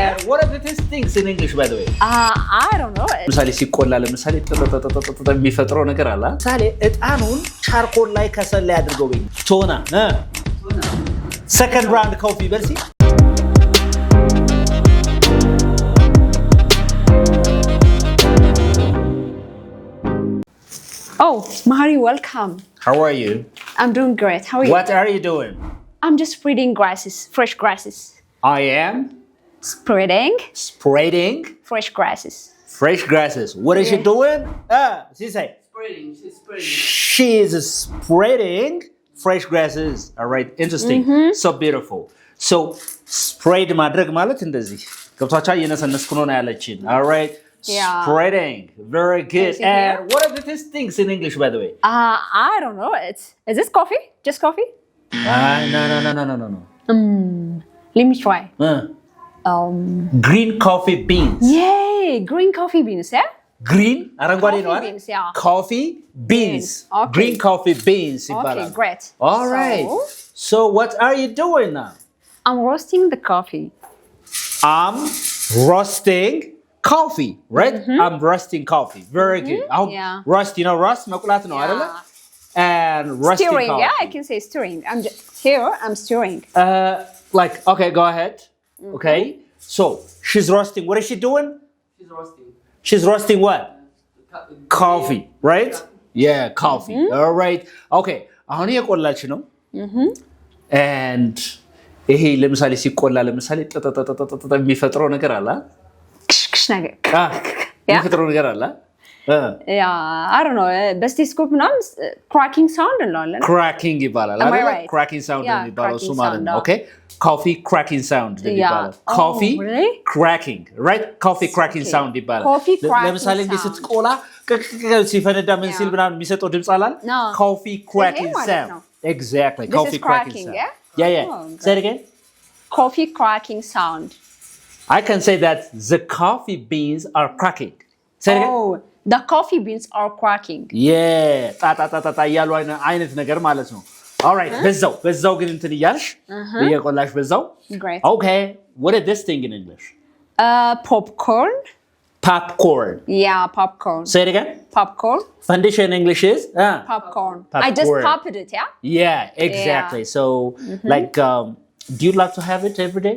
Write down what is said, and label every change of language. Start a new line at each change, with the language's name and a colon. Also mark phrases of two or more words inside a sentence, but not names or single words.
English: And what are the things in English, by the way? I don't know.
Amharic: ለምሳሌ ሲቆላ ለምሳሌ የሚፈጥረው ነገር አለ። ለምሳሌ እጣኑን ቻርኮል ላይ ከሰል ላይ አድርገው በይ ቶና
English: second round coffee
Amharic: በልሲ
English: Oh, Mahari, welcome. How are you? I'm doing great. How are you? What are you doing? I'm just spreading grasses, fresh grasses. I am Spreading spreading fresh grasses. fresh grasses. What is she doing? She say Spreading. She's spreading. she is spreading fresh grasses. All right, interesting. So beautiful. So spread
Amharic: ማድረግ ማለት እንደዚህ ገብቷቻ እየነሰነስኩ ነው ያለችን.
English: All right. Yeah. Spreading. Very good. Is it here? And what are these things in English, by the way? I don't know. Is this coffee? Just coffee? No. Let me try. Green coffee beans. Yay! Green coffee beans, yeah? Green,
Amharic: አረንጓዴ ነው
English: Coffee
Amharic: አይደል?
English: beans, yeah. Coffee beans. Okay. Green coffee beans Okay,
Amharic: ይባላል.
English: great. All right. So what are you doing now? I'm roasting the coffee. I'm roasting coffee, right? I'm roasting coffee. Very good. Yeah. Rust, you know rust
Amharic: መቁላት ነው አይደለ?
English: And roasting Stirring, coffee. yeah, I can say stirring. I'm stirring. Like, okay, go ahead. Okay. So, she's roasting. What is she doing? She's roasting. She's roasting what? Coffee, right? Yeah, coffee. All right.
Amharic: Okay. አሁን እየቆላች ነው. And ይሄ ለምሳሌ ሲቆላ ለምሳሌ የሚፈጥረው ነገር አለ ክሽክሽ ነገር የሚፈጥረው ነገር አለ
English: I don't know.
Amharic: በስቴስኮፕ ምናምን
English: cracking sound
Amharic: እንለዋለን. cracking ይባላል
English: Am I
Amharic: አይደል?
English: right? cracking sound Yeah,
Amharic: የሚባለው እሱ
English: cracking
Amharic: ማለት
English: sound, ነው. Okay? Coffee cracking sound ይባላል. Oh, Coffee really? cracking, right? Coffee cracking Okay.
Amharic: sound ይባላል.
English: Coffee cracking
Amharic: ለምሳሌ እንዲህ
English: sound.
Amharic: ስትቆላ ሲፈነዳ ምን ሲል ምናምን የሚሰጠው ድምፅ አላል?
English: No. Coffee cracking
Amharic: ማለት
English: sound.
Amharic: ነው.
English: Exactly. This Coffee is cracking cracking, sound. yeah? Yeah. Oh, Say it again. Coffee cracking sound. I can say that the coffee beans are cracking. Say it again. Oh, the coffee beans are cracking. Yeah.
Amharic: ጣጣጣጣ እያሉ አይነት ነገር ማለት ነው.
English: All right.
Amharic: በዛው ግን እንትን እያልሽ እየቆላሽ በዛው.
English: Great. Okay. What is this thing in English? Popcorn. Popcorn. Yeah, popcorn. Say it again. Popcorn. Foundation in English is? Popcorn. I Popcorn. just popped it, yeah? Yeah, exactly. So, like, do you like to have it every day?